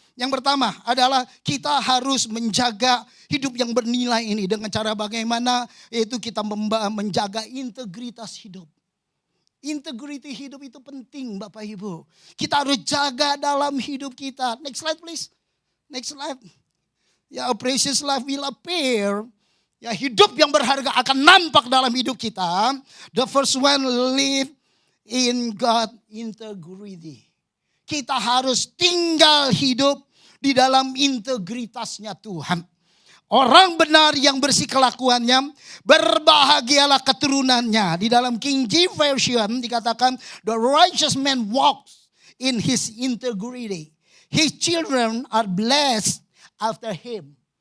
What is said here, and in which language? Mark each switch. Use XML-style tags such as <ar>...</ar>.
<id>Yang pertama adalah kita harus menjaga hidup yang bernilai ini. Dengan cara bagaimana? Yaitu kita menjaga integritas hidup. Integriti hidup itu penting Bapak Ibu. Kita harus jaga dalam hidup kita.</id> <en>Next slide please. Next slide.</en> <id>Ya,</id> <en>a precious life will appear.</en> <id>Ya, hidup yang berharga akan nampak dalam hidup kita.</id> <en>The first one, live in God integrity.</en> <id>Kita harus tinggal hidup di dalam integritasnya Tuhan. Orang benar yang bersih kelakuannya, berbahagialah keturunannya. Di dalam King James Version dikatakan,</id> <en>the righteous man walks in his integrity. His children are blessed after him.</en>